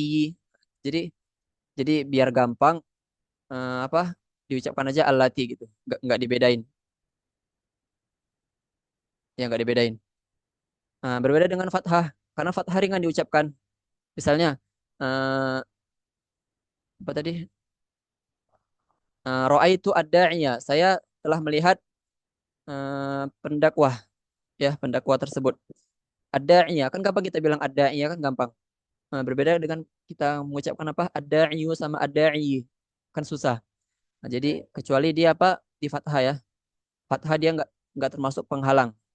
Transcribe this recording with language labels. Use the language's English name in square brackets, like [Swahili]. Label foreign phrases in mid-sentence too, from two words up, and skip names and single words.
[Indonesian] Jadi biar gampang diucapkan aja allati gitu. Nggak dibedain. Ya nggak dibedain. Berbeda dengan fathah. Karena fathah ringan diucapkan. Misalnya eh, apa tadi? [Arabic] رأيت الداعية. [Indonesian] Saya telah melihat pendakwah, ya pendakwah tersebut. Ad-da'iya kan gampang kita bilang ad-da'iya kan gampang. Berbeda dengan kita mengucapkan apa ad-da'iyu sama ad-da'i kan susah. Nah, jadi kecuali dia apa di fathah ya. Fathah dia nggak termasuk penghalang.